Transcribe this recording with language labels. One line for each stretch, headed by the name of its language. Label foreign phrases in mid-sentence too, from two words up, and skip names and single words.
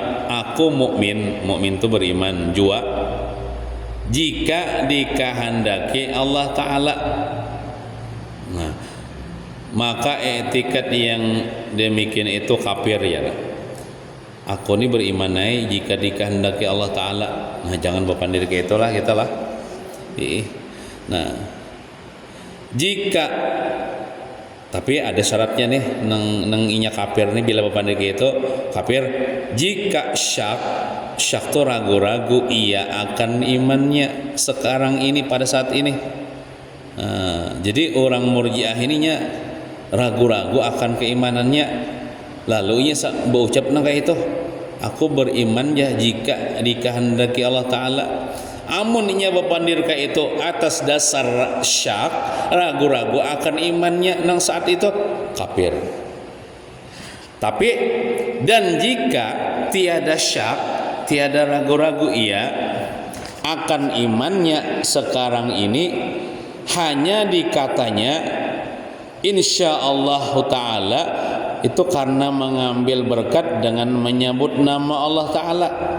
Indonesian: Aku mukmin itu beriman jua jika dikehendaki Allah Ta'ala. Nah, maka etikad yang demikian itu kafir ya. Aku ini beriman jika dikehendaki Allah Ta'ala.
Banjar: Nah, jangan bepandir kayak itulah kita lah. Nah, jika tapi ada syaratnya nih neng inya kafir nih bila bepandir gitu kafir jika syak tuh ragu-ragu ia akan imannya sekarang ini pada saat ini.
Indonesian: Jadi orang murjiah ininya ragu-ragu akan keimanannya, lalu inya berucap kayak itu aku beriman ya jika dikehendaki Allah Ta'ala.
Banjar: Amun inya bepandir ka itu atas dasar syak, ragu-ragu akan imannya nang saat itu, kafir.
Indonesian: Tapi dan jika tiada syak, tiada ragu-ragu ia akan imannya sekarang ini, hanya dikatanya
Arabic: insyaallah ta'ala,
Indonesian: itu karena mengambil berkat dengan menyebut nama Allah Ta'ala,